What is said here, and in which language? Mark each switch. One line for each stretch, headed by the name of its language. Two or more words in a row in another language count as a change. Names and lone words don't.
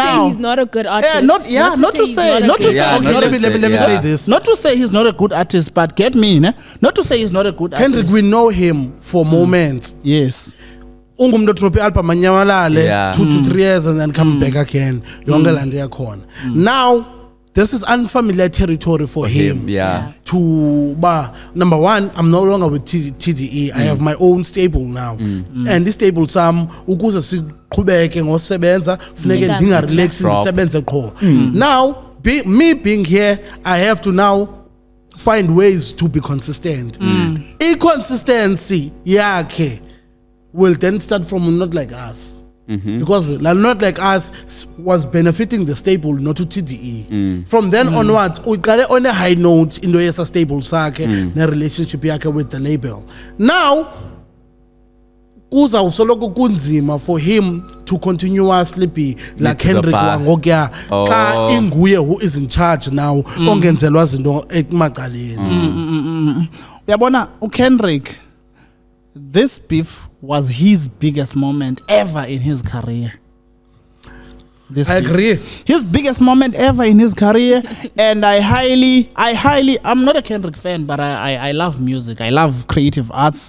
English: now. he's not a good artist. Not to he's say- a not to great say- Yeah, artist. not Okay, to let me say, say yeah. this. Not to say he's not a good artist, but get me, ne? Not to say he's not a good Kendrick, artist. we know him for moments. Yes.
Xhosa: ungumntu drop i-album anyamalale
English: Yeah. 2 to 3 years and then come back again
Xhosa: yonke laa nto yakhona
English: now this is unfamiliar territory for him Yeah. to number one, I'm no longer with TDE. I have my own stable now. And this stable
Xhosa: sam ukuze siqhubeke ngosebenza funeke ndingarelax
English: Drop.
Xhosa: ndisebenze qho.
English: Now me being here, I have to now find ways to be consistent. Inconsistency yakhe will then start from Not Like Us. Because Not Like Us was benefiting the stable, not to TDE. From then onwards, we got on a high note in the stable sake, the relationship yake with the label. Now,
Xhosa: kuzawusoloko kunzima
English: for him to continuously be like to the Kendrick bar.
Xhosa: Wangogya xa
English: Oh. inguye who is in charge now
Xhosa: ongenzelwa zinto emacaleni. Uyabona uKendrick,
English: this beef was his biggest moment ever in his career. This I beef. agree. His biggest moment ever in his career, and I'm not a Kendrick fan, but I love music. I love creative arts.